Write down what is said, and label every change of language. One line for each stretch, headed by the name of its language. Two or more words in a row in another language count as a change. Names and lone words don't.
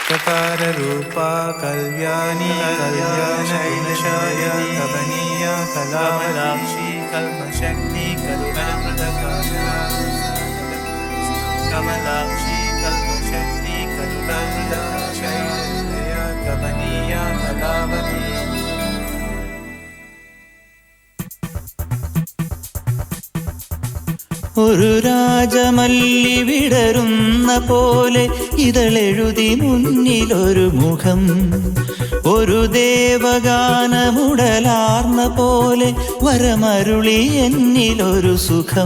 Sanskrit: चकार रूपा कल्याणी कल्याणशयनी कमनीया कलावलाक्षी कल्मशक्ति करुणामृतकाशा कमलाक्षी कल्मशक्ति करुणामृतकाशया कमनीया कलावती.
Malayalam: ഒരു രാജമല്ലി വിടരുന്ന പോലെ ഇതളെഴുതി മുന്നിലൊരു മുഖം, ഒരു ദേവഗാനമുടലാർന്ന പോലെ വരമരുളി എന്നിലൊരു സുഖം.